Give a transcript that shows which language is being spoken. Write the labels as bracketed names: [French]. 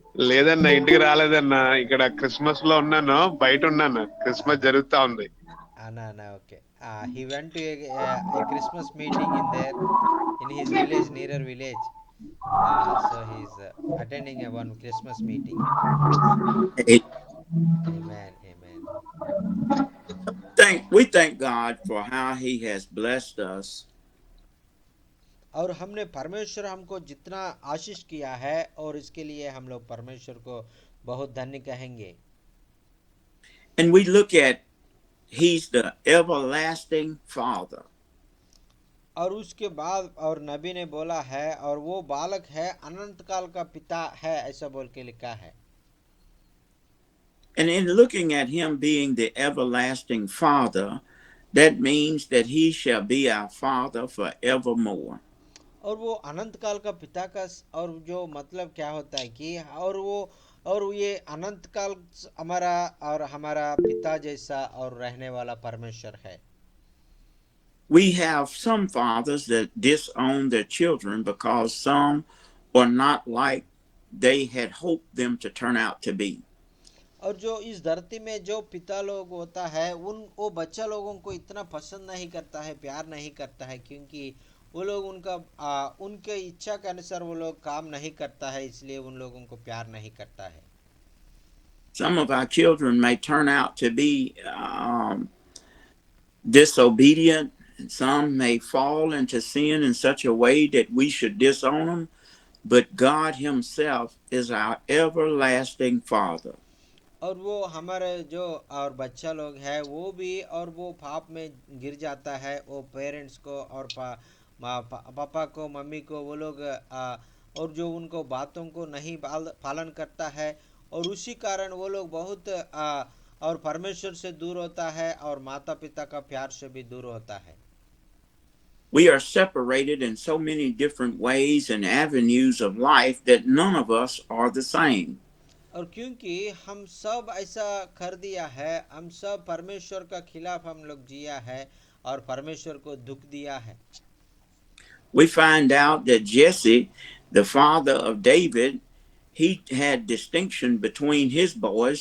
[Telugu] లేదన్నా, ఇంటికి రాలేదన్నా, ఇక్కడ క్రిస్మస్ లో ఉన్నాను, బయట ఉన్నాను, క్రిస్మస్ జరుగుతా ఉంది. అన్నా okay. [English] he went to a Christmas meeting in his village, nearer village. So he's attending one Christmas meeting. Amen, amen. We thank God for how he has blessed us. [Hindi] और हमने परमेश्वर हमको जितना आशीष किया है, और इसके लिए हम लोग परमेश्वर को बहुत धन्य कहेंगे। [English] And we look at he's the everlasting Father. [Hindi] और उसके बाद और नबी ने बोला है, और वो बालक है, अनंत काल का पिता है, ऐसा बोल के लिखा है। [English] And in looking at him being the everlasting Father, that means that he shall be our Father forevermore. [Hindi] और वो अनंत काल का पिता का और जो मतलब क्या होता है कि और ये अनंत काल हमारा और हमारा पिता जैसा और रहने वाला परमेश्वर है। [English] We have some fathers that disown their children because some are not like they had hoped them to turn out to be. [Hindi] और जो इस धरती में जो पिता लोग होता है उन वो बच्चा लोगों को इतना पसंद नहीं करता है, प्यार नहीं करता है, क्योंकि वो लोग उनके इच्छा के अनुसार वो लोग काम नहीं करता है, इसलिए उन लोगों को प्यार नहीं करता है। [English] Some of our children may turn out to be disobedient, and some may fall into sin in such a way that we should disown them, but God Himself is our everlasting Father. [Hindi] और वो हमारे जो और बच्चा लोग है वो भी और वो पाप में गिर जाता है, वो पेरेंट्स को और पापा को मम्मी को वो लोग और जो उनको बातों को नहीं पालन करता है और उसी कारण वो लोग बहुत और परमेश्वर से दूर होता है और माता पिता का प्यार से भी दूर होता है। [English] We are separated in so many different ways and avenues of life that none of us are the same. [Hindi] और क्योंकि हम सब ऐसा कर दिया है, हम सब परमेश्वर का खिलाफ हम लोग जिया है और परमेश्वर को दुख दिया है। [English] We find out that Jesse, the father of David, he had distinction between his boys.